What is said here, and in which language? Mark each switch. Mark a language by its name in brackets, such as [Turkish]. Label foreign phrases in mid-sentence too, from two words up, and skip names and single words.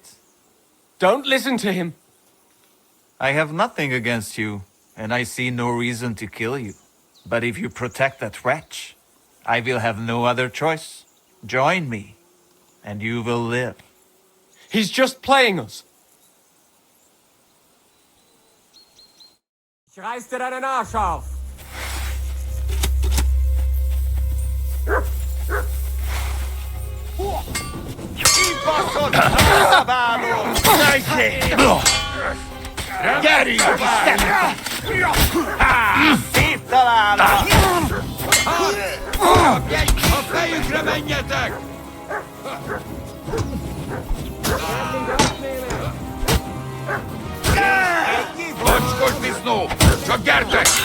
[English] Don't listen to him. I have nothing against you, and I see no reason to kill you. But if you protect that wretch, I will have no other choice. Join me, and you will live. He's just playing us. [German] Ich reiß dir deinen Arsch auf! Gary! [Hungarian] A fejükre menjetek! Mocskos disznó! Csak gyertek!